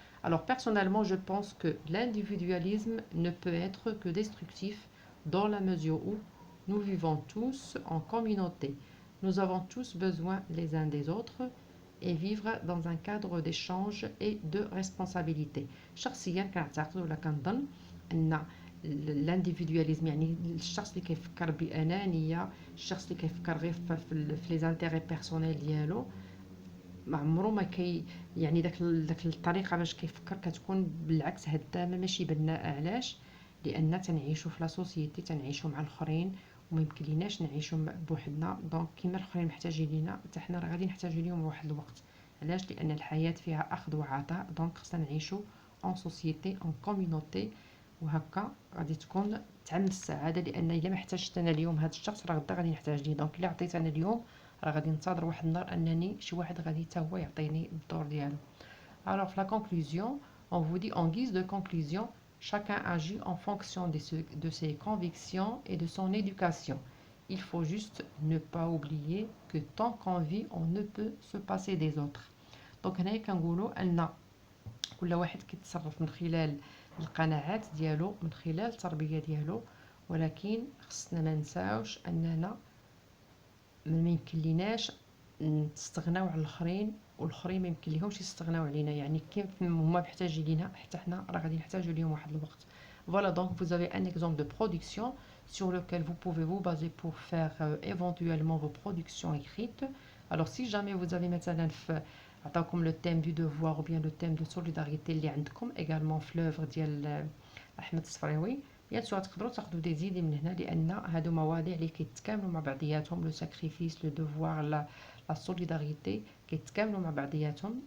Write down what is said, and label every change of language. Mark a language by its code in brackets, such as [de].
[fr] Alors personnellement, je pense que l'individualisme ne peut être que destructif dans la mesure où nous vivons tous en communauté. Nous avons tous besoin les uns des autres et vivre dans un cadre d'échange et de responsabilité. [ar] شخصيا كنعتقد ولا كنظن ان الانديفيدواليزم، يعني الشخص اللي كيفكر بانانيه، الشخص اللي كيفكر غير في [fr] لي زانتيري بيرسونيل [ar] ديالو، ما عمره ما يعني داك الطريقه باش كيفكر كتكون بالعكس هدامه ماشي بناءه. علاش؟ لان تنعيشوا في لا سوسيتي، تنعيشوا مع الاخرين وما يمكن ليناش نعيشوا بوحدنا. دونك كيما الاخرين محتاجين لينا حتى حنا راه غادي نحتاجوا ليهم واحد الوقت. علاش؟ لان الحياه فيها اخذ وعطاء، دونك خصنا نعيشوا [fr] اون سوسيتي اون كوميونيتي، [ar] وهكا غادي تكون تعم السعاده. لان الا ما احتاجت انا اليوم هذا الشخص راه غدا غادي نحتاج ليه، دونك الا عطيت انا اليوم راه غادي ننتظر واحد النهار انني شي واحد غادي حتى هو يعطيني الدور ديالو. [fr] Alors la conclusion, on vous dit en guise de conclusion, chacun agit en fonction de ses convictions et de son éducation. Il faut juste ne pas oublier que tant qu'on vit, on ne peut se passer des autres. [ar] Donc هنايا كنقولوا ان كل واحد كيتصرف من خلال القناعات ديالو، من خلال التربيه ديالو، ولكن خصنا ما نساوش اننا ما يمكن ليناش نستغناو على الاخرين والاخرين ما يمكن ليهمش يستغناو علينا. يعني كيف هما محتاجين لينا حتى حنا راه غادي نحتاجوا ليهم واحد الوقت. [fr] Voilà, donc vous avez un exemple de production sur lequel vous pouvez vous baser pour faire éventuellement vos productions écrites. Alors si jamais vous avez [ar] مثلا عطاكم [fr] le thème du devoir ou bien le thème de solidarité [ar] اللي عندكم également في l'œuvre ديال احمد الصفريوي، [fr] بيان سور [ar] تقدروا تاخذوا [fr] دي زيدي [ar] من هنا، لان هادو مواضيع اللي كيتكاملوا مع بعضياتهم. [fr] لو ساكريفيس، لو دوفوار، لا سوليداريتي [ar] كيتكاملوا مع بعضياتهم.